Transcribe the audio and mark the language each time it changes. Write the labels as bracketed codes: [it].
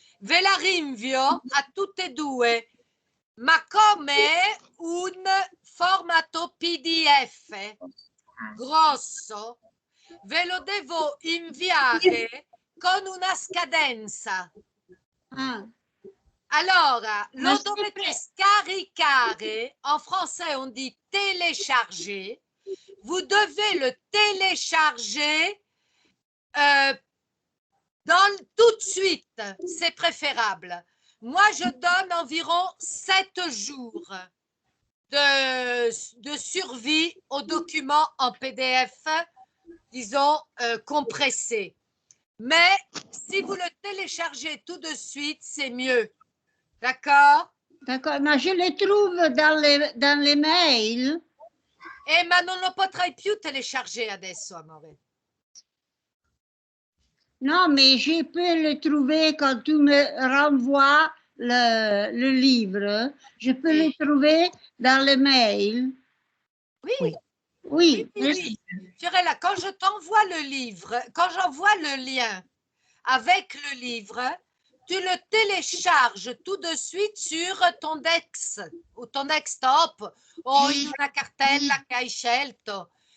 [it] Ve la rinvio a tutte e due, ma come un formato PDF grosso, ve lo devo inviare con una scadenza. Ah, [fr] Alors, [it] Ma lo dovete scaricare. [fr] En français, on dit télécharger. Vous devez le télécharger tout de suite. C'est préférable. Moi, je donne environ 7 jours de survie au document en PDF, disons, compressé. Mais si vous le téléchargez tout de suite, c'est mieux. D'accord? D'accord, ma je le trouve dans les mails. [it] Ma non lo potrai più télécharger adesso, amore. [fr] Non, mais je peux le trouver quand tu me renvoies le livre. Je peux le trouver dans les mails. Oui. Oui, Oui. Fiorella, quand je t'envoie le livre, quand j'envoie le lien avec le livre, tu le télécharges tout de suite sur ton Dex o ton desktop [it] o in una cartella che hai scelto.